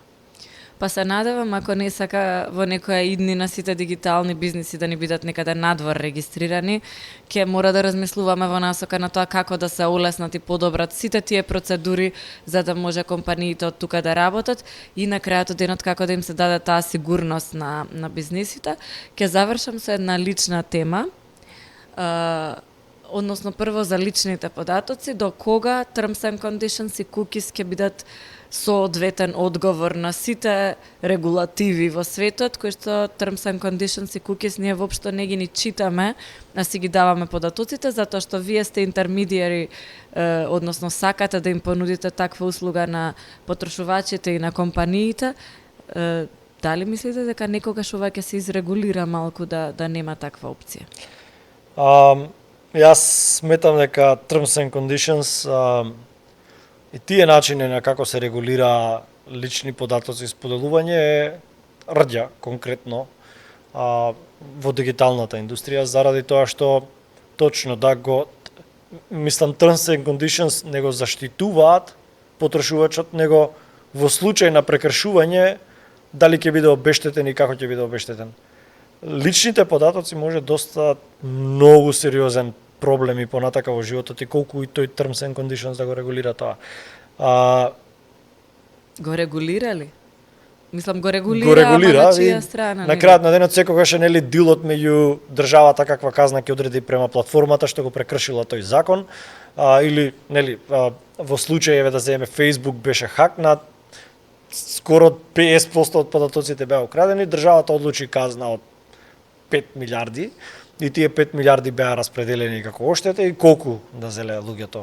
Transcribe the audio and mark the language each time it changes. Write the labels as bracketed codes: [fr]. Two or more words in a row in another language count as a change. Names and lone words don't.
[mk] Па се надевам, ако не сака во некоја иднина сите дигитални бизниси да ни бидат некаде надвор регистрирани, ќе мора да размислуваме во насока на тоа како да се олеснат и подобрат сите тие процедури за да може компаниите од тука да работат и на крајот од денот како да им се даде таа сигурност на бизнисите. Ќе завршам со една лична тема. Односно прво за личните податоци, до кога [en] terms and conditions [mk] и cookies ќе бидат соодветен одговор на сите регулативи во светот, кои што [en] terms and conditions [mk] и cookies ние воопшто не ги ни читаме, а си ги даваме податоците, затоа што вие сте интермедијари, односно сакате да им понудите таква услуга на потрошувачите и на компаниите. Дали мислите дека некогаш ова ќе се изрегулира малку да нема таква опција? Јас сметам дека [en] terms and conditions [mk] и тие начини на како се регулира лични податоци и споделување е рѓа конкретно. во дигиталната индустрија заради тоа што точно да го мислам [en] terms and conditions [mk] не го заштитуваат потрошувачот, него во случај на прекршување дали ќе биде обештетен и како ќе биде обештетен. Личните податоци може доста многу сериозен проблем и понатака во животот и колку и тој [en] terms and conditions [mk] да го регулира тоа. Го регулира ли? Мислам, го Го регулира, ама регулира на и чија страна? на крајот на денот секогаш е нели дилот меѓу државата каква казна ќе одреди према платформата што го прекршила тој закон, или нели во случајеве да земеме Facebook беше хакнат, скоро 50% од податоците беа украдени, државата одлучи казна од 5 милиарди и тие 5 милиарди беа распределени како оштета и колку да зеле луѓето.